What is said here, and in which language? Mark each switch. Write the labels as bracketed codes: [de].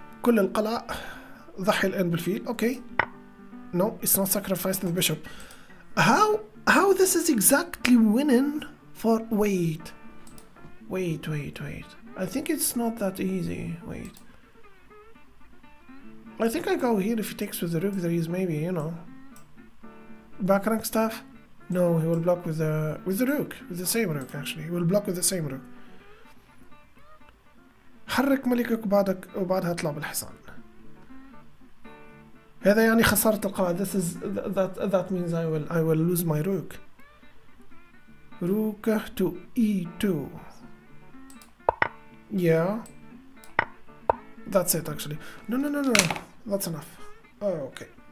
[ar] كل القلع ضحي الآن بالفيل. [en] Okay. No, it's not sacrificing the bishop. How this is exactly winning for... Wait. I think it's not that easy. Wait. I think I go here. If he takes with the rook, there is maybe, you know, back rank stuff. No, he will block with the rook, with the same rook actually. He will block with the same rook. [ar] حرك ملكك وبعدها اطلع بالحصان. هذا يعني خسارة القاعدة. [en] That means I will lose my rook. Rook to e2. Yeah. That's it actually. No. That's enough. Oh, okay.